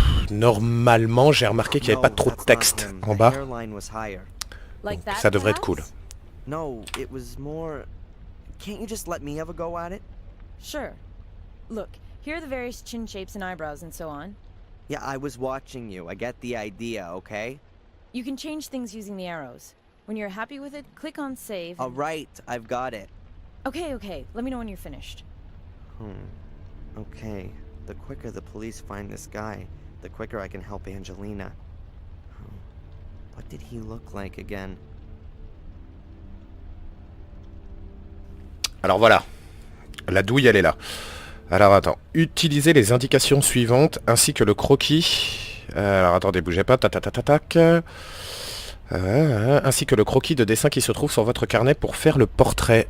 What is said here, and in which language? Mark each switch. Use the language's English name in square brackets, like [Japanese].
[French] Normalement, j'ai remarqué qu'il n'y avait pas trop de texte en bas. Donc, ça devrait être cool. [English] No, it was more... Can't you just let me have a go at it? Sure. Look, here are the various chin shapes and eyebrows and so on. Yeah, I was watching you. I get the idea, okay? You can change things using the arrows. When you're happy with it, click on save. Alright, I've got it. Okay. Let me know when you're finished. Okay. The quicker the police find this guy, the quicker I can help Angelina. What did he look like again? [French] Alors voilà, la douille elle est là. Alors attends, utilisez les indications suivantes ainsi que le croquis. Alors attendez, bougez pas, tac. Ainsi que le croquis de dessin qui se trouve sur votre carnet pour faire le portrait.